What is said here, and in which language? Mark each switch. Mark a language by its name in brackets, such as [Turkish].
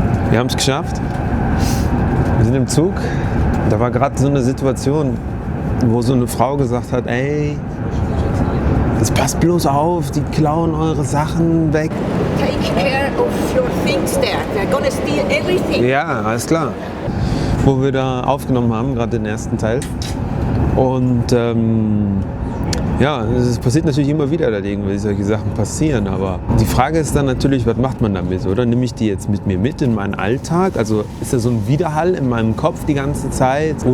[German] Wir haben es geschafft. Wir sind im Zug. Da war gerade so eine Situation, wo so eine Frau gesagt hat, ey, das passt bloß auf, die klauen eure Sachen weg. [English] Take care of your things there. They're gonna steal everything. [German] Ja, alles klar. Wo wir da aufgenommen haben, gerade den ersten Teil. Und ja, es passiert natürlich immer wieder, dass irgendwie solche Sachen passieren. Aber die Frage ist dann natürlich, was macht man damit, oder? Nehme ich die jetzt mit mir mit in meinen Alltag? Also ist da so ein Widerhall in meinem Kopf die ganze Zeit?